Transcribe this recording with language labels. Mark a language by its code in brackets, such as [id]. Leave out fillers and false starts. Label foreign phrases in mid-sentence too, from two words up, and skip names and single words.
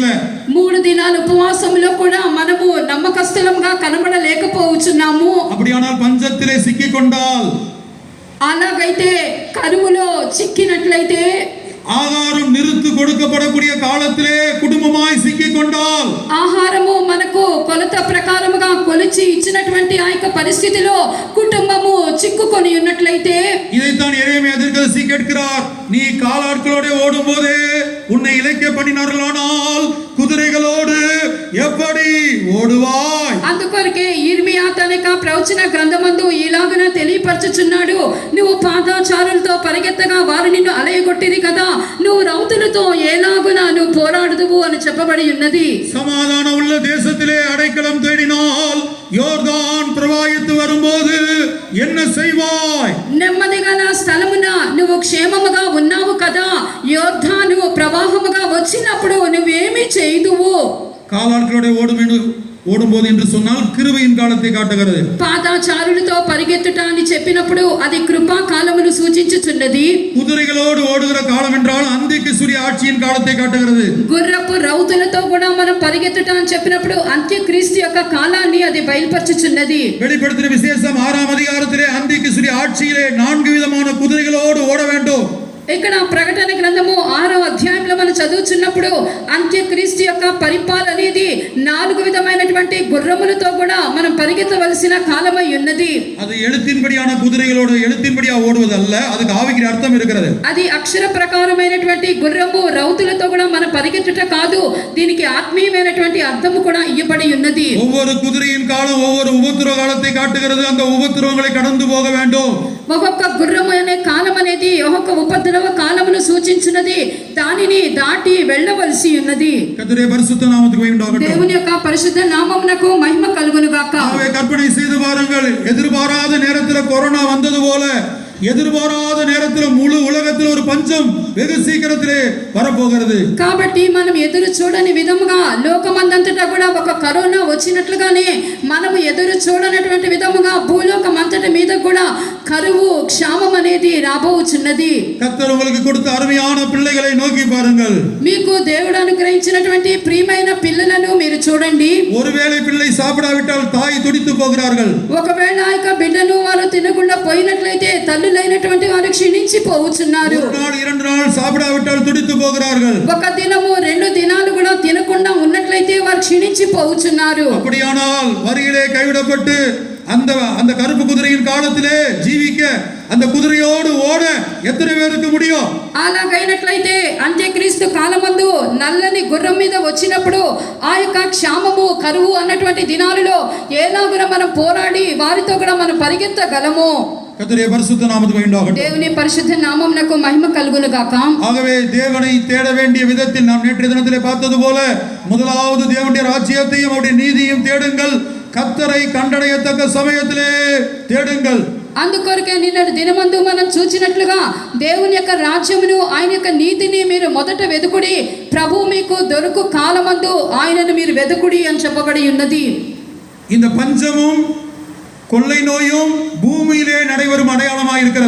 [te] 3 దినాల ఉపవాసంలో కూడా మనము నమ్మకస్తులంగా కనబడలేకపోవచ్చున్నాము. [ta] அப்படியானால் பஞ்சத்திலே சிக்கிக் கொண்டால், [te] అలాగైతే కరువులో చిక్కినట్లయితే, [ta] ஆகாரம் நிறுத்து கொடுக்கப்படக்கூடிய காலத்திலே குடும்பமாய் சிக்கிக் கொண்டால், [te] ఆహారము మనకు కొలత ప్రకారముగా కొలిచి ఇచ్చినటువంటి ఆ యొక్క పరిస్థితిలో కుటుంబము చిక్కుకొని ఉన్నట్లయితే, [ta] இதைத்தான் எரேமியா தீர்க்கதரிசி கேட்கிறார். நீ காலாட்களோட ஓடும் போதே உன்னை இளைக்க பண்ணினார்களானால் குதிரைகளோடு எப்படி ஓடுவாய்? [te] అందుకొరకే ఇర్మియా తన యొక్క ప్రవచన గ్రంథమందు ఇలాగున తెలియపరచుచున్నాడు. నువ్వు పాదాచారులతో పరిగెత్తగా వారు నిన్ను అలయగొట్టిరి కదా, నువ్వు రౌతులతో ఎలాగున నువ్వు పోరాడుదువు అని చెప్పబడి ఉన్నది. [ta] சமாதானம் உள்ள தேசத்திலே அடைக்கலம் தேடினால் யோர்தான் பிரவாகித்து வரும்போது என்ன செய்வாய்? [te] నెమ్మది గల స్థలమున నువ్వు క్షేమముగా ఉన్నావు కదా, యోర్దాను ప్రవాహముగా వచ్చినప్పుడు నువ్వేమి చేయుదువు? [ta] காலாட்களோட ஓடும்போது என்று சொன்னால் கிருபையின் காலத்தை காட்டுகிறது. [te] పాదాచారులతో పరిగెత్తుట అని చెప్పినప్పుడు అది కృపా కాలమును సూచించుచున్నది. [ta] குதிரைகளோடு ஓடுகிற காலம் என்றால் அந்திக்கிறிஸ்துவின் ஆட்சியின் காலத்தை காட்டுகிறது. [te] గుర్రపు రౌతులతో కూడా మనం పరిగెత్తుట అని చెప్పినప్పుడు అంత్యక్రీస్తు యొక్క కాలాన్ని అది బయలుపరచుచున్నది. [ta] வெளிப்படுத்தின விசேஷம் 6ஆம் அதிகாரத்திலே அந்திக்கிறிஸ்துவின் ஆட்சியிலே 4 விதமான குதிரைகளோடு ஓட வேண்டும். [te] ఇక్కడ ప్రకటన గ్రంథము 6వ అధ్యాయంలో మనం చదువుచున్నప్పుడు అంత్యక్రీస్తు యొక్క పరిపాలన అనేది 4 విధమైనటువంటి గుర్రములతో కూడా మనం పరిగెత్తవలసిన కాలమై ఉన్నది. [ta] அது எழுத்தின்படியான குதிரைகளோடு எழுத்தின்படியா ஓடுவது அல்ல, அதுக்கு ஆவிக்குரிய அர்த்தம் இருக்கிறது. [te] అది అక్షర ప్రకారమైనటువంటి గుర్రము రౌతులతో కూడా మనం పరిగెత్తుట కాదు, దీనికి ఆత్మీయమైనటువంటి అర్థము కూడా ఇవ్వబడి ఉన్నది. [ta] ஒவ்வொரு குதிரையின் காலம் ஒவ்வொரு உபத்திரவ காலத்தை காட்டுகிறது. அந்த உபத்திரவங்களை கடந்து போக வேண்டும். [te] ఒక్కొక్క గుర్రము అనే కాలం అనేది ఒక్కొక్క ఉపద్రవ కాలమును సూచించున్నది, దానిని దాటి వెళ్ళవలసి ఉన్నది. [ta] கர்த்தருடைய பரிசுத்த நாமத்துக்கு மகிமை உண்டாகட்டும். [te] దేవుని యొక్క పరిశుద్ధ నామమునకు మహిమ కలుగును గాక. [ta] ஆகவே கற்பனை செய்து பாருங்கள், எதிர்பாராத நேரத்தில் கொரோனா வந்தது போல எதிர்பாராத நேரத்தில் முழு உலகத்தில் ஒரு பஞ்சம் வெகு சீக்கிரத்திலே வரப்போகிறது. [te] కాబట్టి మనం ఎదురు చూడని విధముగా లోకమందంతటా కూడా ఒక కరోనా వచ్చినట్లుగానే మనము ఎదురు చూడనటువంటి విధముగా భూలోకమంతటి మీద కూడా కరువు క్షామం అనేది రాబోచున్నది. [ta] கர்த்தர் உங்களுக்கு கொடுத்த அருமையான பிள்ளைகளை நோக்கி பாருங்கள். [te] మీకు దేవుడు అనుగ్రహించినటువంటి ప్రియమైన పిల్లలను మీరు చూడండి. [ta] ஒருவேளை பிள்ளை சாப்பிடாவிட்டால் தாய் துடித்து போகிறார்கள். [te] ఒకవేళ ఇక బిడ్డను వారు తినకుండా పోయినట్లయితే తల్లులైనటువంటి వారు క్షీణించి పోవుచున్నారు. [ta] ஒரு நாள் 2 நாள் சாப்பிடாவிட்டால் துடித்து போகிறார்கள். [te] ఒక దినము 2 దినాలు కూడా తినకుండా ఉన్నట్లయితే వారు క్షీణించి పోవుచున్నారు. [ta] அப்படியானால் வரியிலே கைவிடப்பட்டு அந்த கருப்பு குதிரையின் காலத்திலே ஜீவிக்க அந்த குதிரையோடு ஓட எத்தனை பேருக்கு முடியும்? [te] అలాగైనట్లయితే అంత్యక్రీస్తు కాలమందు నల్లని గుర్రం మీద వచ్చినప్పుడు ఆ యొక్క క్షామము కరువు అన్నటువంటి దినాలలో ఎలాగున మనం పోరాడి వారితో కూడా మనం పరిగెత్తగలము. [ta] கர்த்தருடைய பரிசுத்த நாமத்துக்கு மகிமை உண்டாகட்டும். [te] దేవుని పరిశుద్ధ నామమునకు మహిమ కలుగును గాక. [ta] ஆகவே தேவனை தேட வேண்டிய விதத்தில் நாம் நேற்றைய தினத்திலே பார்த்தது போல முதலாவது தேவனுடைய ராஜ்யத்தையும் அவருடைய நீதியையும் தேடுங்கள். கர்த்தரை கண்டடையத்தக்க சமயத்திலே தேடுங்கள். [te] అందుకొరకే నిన్నటి దినమందు మనం చూచినట్లుగా దేవుని యొక్క రాజ్యమును ఆయన యొక్క నీతిని మీరు మొదట వెదుకుడి, ప్రభు మీకు దొరుకు కాలమందు ఆయనను మీరు వెదుకుడి అని చెప్పబడి ఉన్నది. [ta] இந்த பஞ்சமும் கொள்ளை நோயும் பூமியிலே நடைபெறும் அடையாளமாக இருக்கிறது.